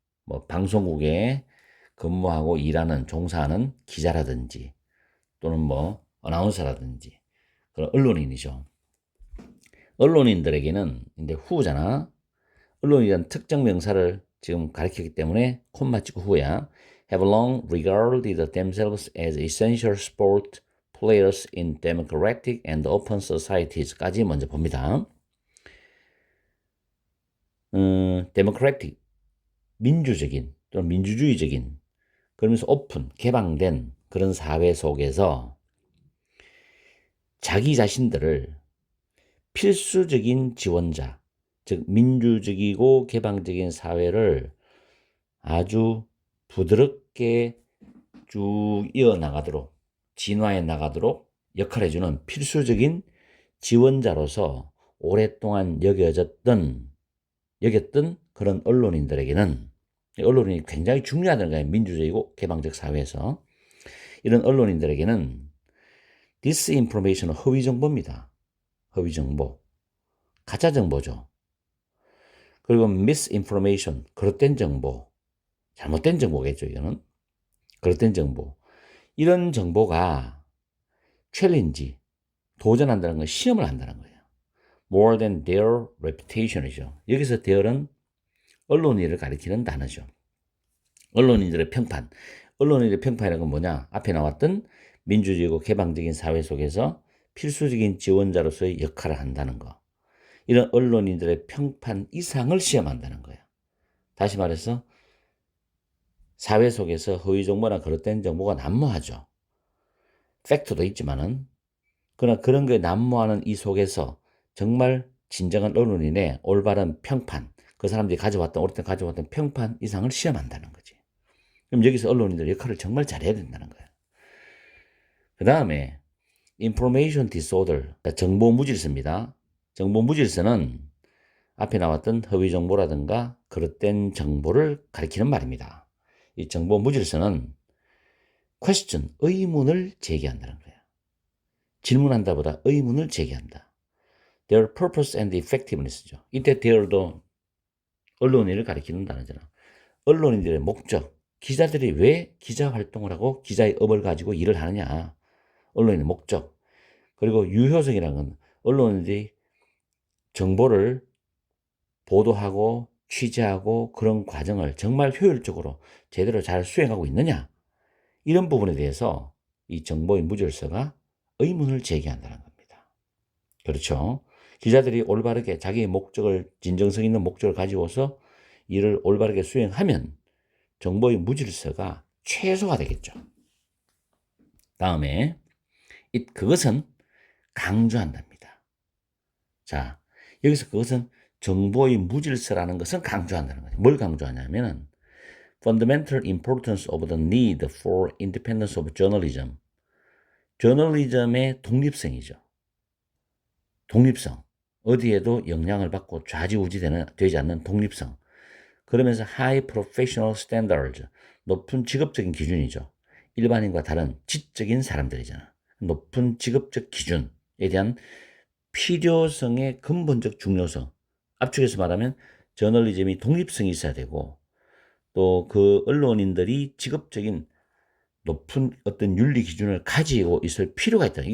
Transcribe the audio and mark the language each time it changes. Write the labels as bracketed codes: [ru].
[ko] 뭐 방송국에 근무하고 일하는, 종사하는 기자라든지 또는 뭐 어나운서라든지 그런 언론인이죠. 언론인들에게는 이제 후잖아. 언론이란 특정 명사를 지금 가리켰기 때문에 콤마 찍고 후야. [en] Have long regarded themselves as essential sport players in democratic and open societies [ko] 까지 먼저 봅니다. democratic, 민주적인 또는 민주주의적인 그러면서 오픈, 개방된 그런 사회 속에서 자기 자신들을 필수적인 지원자, 즉 민주적이고 개방적인 사회를 아주 자연스럽게 쭉 이어나가도록, 진화해 나가도록 역할해주는 필수적인 지원자로서 오랫동안 여겼던 그런 언론인들에게는, 언론이 굉장히 중요하다는 거예요. 민주주의고 개방적 사회에서. 이런 언론인들에게는 디스인포메이션은 허위 정보입니다. 허위 정보. 가짜 정보죠. 그리고 misinformation, 그릇된 정보. 잘못된 정보겠죠, 이거는. 그릇된 정보. 이런 정보가 챌린지, 도전한다는 건 시험을 한다는 거예요. [en] More than their reputation이죠. [ko] 여기서 their은 언론인을 가리키는 단어죠. 언론인들의 평판. 언론인들의 평판이라는 건 뭐냐? 앞에 나왔던 민주주의고 개방적인 사회 속에서 필수적인 지원자로서의 역할을 한다는 거. 이런 언론인들의 평판 이상을 시험한다는 거예요. 다시 말해서 사회 속에서 허위 정보나 그릇된 정보가 난무하죠. 팩트도 있지만은, 그러나 그런 게 난무하는 이 속에서 정말 진정한 언론인의 올바른 평판, 그 사람들이 오랫동안 가져왔던 평판 이상을 시험한다는 거지. 그럼 여기서 언론인들 역할을 정말 잘해야 된다는 거예요. 그 다음에 information disorder, 정보 무질서입니다. 정보 무질서는 앞에 나왔던 허위 정보라든가 그릇된 정보를 가리키는 말입니다. 이 정보 무질서는 question, 의문을 제기한다는 거예요. 질문한다보다 의문을 제기한다. [en] Their purpose and effectiveness죠. [ko] 이때 their도 언론인을 가리키는 단어잖아. 언론인들의 목적, 기자들이 왜 기자 활동을 하고 기자의 업을 가지고 일을 하느냐. 언론인의 목적. 그리고 유효성이라는 건 언론인들이 정보를 보도하고 취재하고 그런 과정을 정말 효율적으로 제대로 잘 수행하고 있느냐. 이런 부분에 대해서 이 정보의 무질서가 의문을 제기한다는 겁니다. 그렇죠. 기자들이 올바르게 자기의 목적을, 진정성 있는 목적을 가지고서 일을 올바르게 수행하면 정보의 무질서가 최소화 되겠죠. 다음에 그것은 강조한답니다. 자, 여기서 그것은 정보의 무질서라는 것은 강조한다는 거죠. 뭘 강조하냐면은 [en] fundamental importance of the need for independence of journalism. [ko] 저널리즘의 독립성이죠. 독립성. 어디에도 영향을 받고 되지 않는 독립성. [en] 그러면서 high professional standards. [ko] 높은 직업적인 기준이죠. 일반인과 다른 지적인 사람들이잖아. 높은 직업적 기준에 대한 필요성의 근본적 중요성. 압축해서 말하면 저널리즘이 독립성이 있어야 되고, 또 그 언론인들이 직업적인 높은 어떤 윤리 기준을 가지고 있을 필요가 있다.